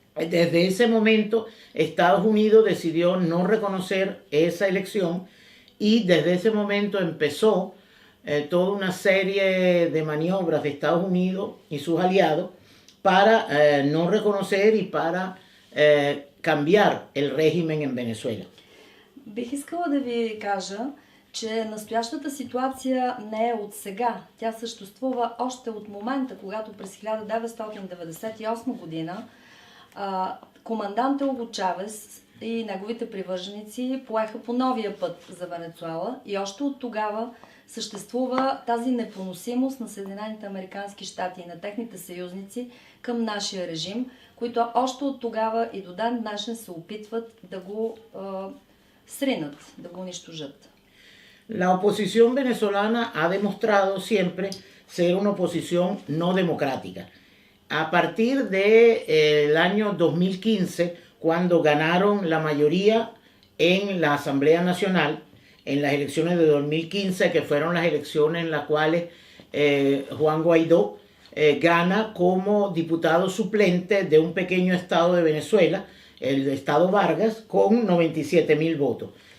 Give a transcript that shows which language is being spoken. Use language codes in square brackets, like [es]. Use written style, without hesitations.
[es] desde ese momento Estados Unidos decidió no reconocer esa elección y desde ese momento empezó toda una serie de maniobras de Estados Unidos y sus aliados para no reconocer y para cambiar el régimen en Venezuela. [bg] Бих искала да ви кажа, че настоящата ситуация не е от сега. Тя съществува още от момента, когато през 1998 година командант Уго Чавес и неговите привърженици поеха по новия път за Венецуела и още от тогава съществува тази непоносимост на Съединените американски щати и на техните съюзници към нашия режим, които още от тогава и до ден днешен се опитват да го сринат, да го унищожат. [es] La oposición venezolana ha demostrado siempre ser una oposición no democrática. A partir del año 2015, cuando ganaron la mayoría en la Asamblea Nacional, en las elecciones de 2015, que fueron las elecciones en las cuales Juan Guaidó gana como diputado suplente de un pequeño estado de Venezuela, el estado Vargas, con 97.000 votos.